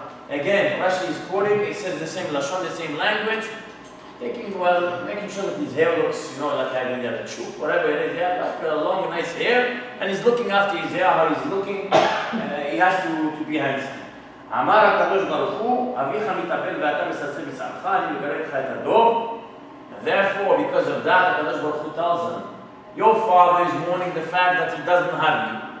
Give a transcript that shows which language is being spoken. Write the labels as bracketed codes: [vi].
[en] Again, Rashi is quoting, it says the same lashon, the same language, making sure that his hair looks, like having a chup, whatever it is, he has like a long, nice hair, and he's looking after his hair, how he's looking, he has to be handsome. [he] אמר הקדוש ברוך הוא, אביך מתאבל ואתה מסלסל בשערך, אני מגלה לך את הדור. [en] Therefore, because of that, הקדוש ברוך הוא tells him, your father is mourning the fact that he doesn't have you.